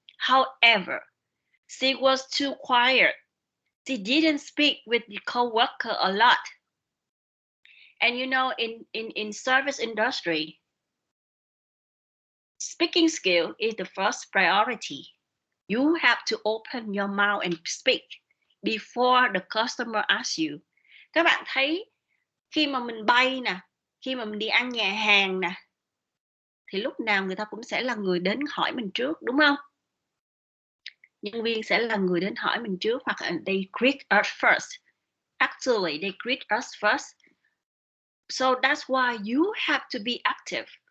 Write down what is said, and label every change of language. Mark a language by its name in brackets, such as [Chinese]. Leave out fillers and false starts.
[English] However, she was too quiet. She didn't speak with the co-worker a lot. And you know, in service industry, speaking skill is the first priority. You have to open your mouth and speak before the customer asks you. [Vietnamese] Các bạn thấy khi mà mình bay nè, khi mà mình đi ăn nhà hàng nè, thì lúc nào người ta cũng sẽ là người đến hỏi mình trước, đúng không? Nhân viên sẽ là người đến hỏi mình trước, hoặc là [English] they greet us first. Actually, they greet us first. So that's why you have to be active.